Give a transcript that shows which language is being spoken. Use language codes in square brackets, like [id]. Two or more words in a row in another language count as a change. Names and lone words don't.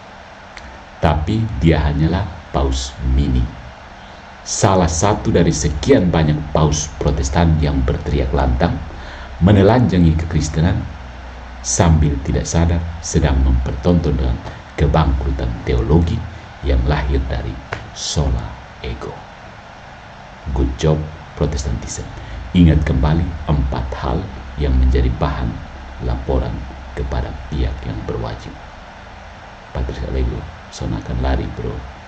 [id] Tapi dia hanyalah paus mini. Salah satu dari sekian banyak paus Protestan yang berteriak lantang, menelanjangi kekristenan, sambil tidak sadar sedang mempertonton dengan kebangkrutan teologi yang lahir dari [la] sola ego. [en] Good job Protestantism. [id] Ingat kembali 4 hal yang menjadi bahan laporan kepada pihak yang berwajib. Patrice Allegro, sonakan lari bro.